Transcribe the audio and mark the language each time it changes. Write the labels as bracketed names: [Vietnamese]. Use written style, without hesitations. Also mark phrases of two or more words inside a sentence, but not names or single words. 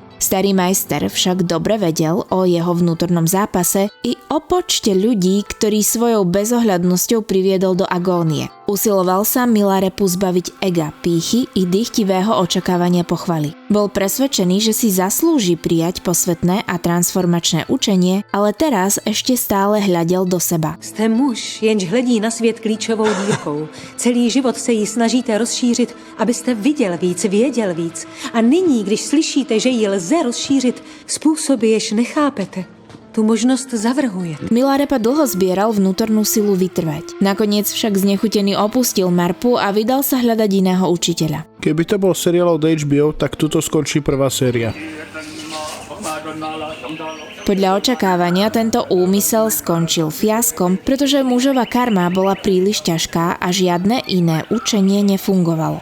[Slovak] Starý majster však dobre vedel o jeho vnútornom zápase i o počte ľudí, ktorý svojou bezohľadnosťou priviedol do agónie. Usiloval sa Milarepu zbaviť ega, pýchy i dychtivého očakávania pochvaly. Bol presvedčený, že si zaslúži prijať posvetné a transformačné učenie, ale teraz ešte stále hľadel do seba. [Czech] Jste muž, jenž hledí na svět klíčovou dírkou. Celý život se jí snažíte rozšířit, abyste viděl víc, věděl víc. A nyní, když slyšíte, že ji lze rozšířit, způsoby, jež nechápete, [Slovak] tu možnosť zavrhuje. Milarepa dlho zbieral vnútornú silu vytrvať. Nakoniec však znechutený opustil Marpu a vydal sa hľadať iného učiteľa. Keby to bol seriál od HBO, tak tuto skončí prvá séria. Podľa očakávania tento úmysel skončil fiaskom, pretože mužova karma bola príliš ťažká a žiadne iné učenie nefungovalo.